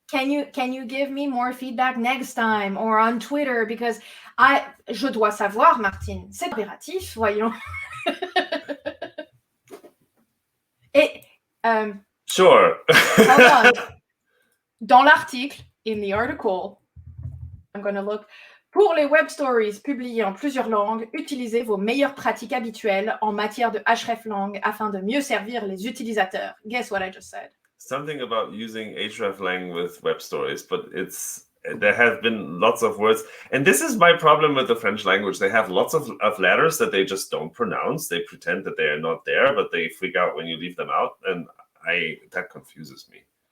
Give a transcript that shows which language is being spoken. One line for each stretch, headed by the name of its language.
English: Can you give me more feedback next time or on Twitter, because
French: je dois savoir, Martine. C'est impératif, voyons.
English: Sure. Hold on.
French: Dans l'article,
English: in the article, I'm going to look.
French: Pour les web stories publiées en plusieurs langues, utilisez vos meilleures pratiques habituelles en matière de hreflang afin de mieux servir les utilisateurs.
English: Guess what I just said? Something about using hreflang with web stories, but there have been lots of words. And this is my problem with the French language. They have lots of letters that they just don't pronounce. They pretend that they are not there, but they freak out when you leave them out. And that confuses me.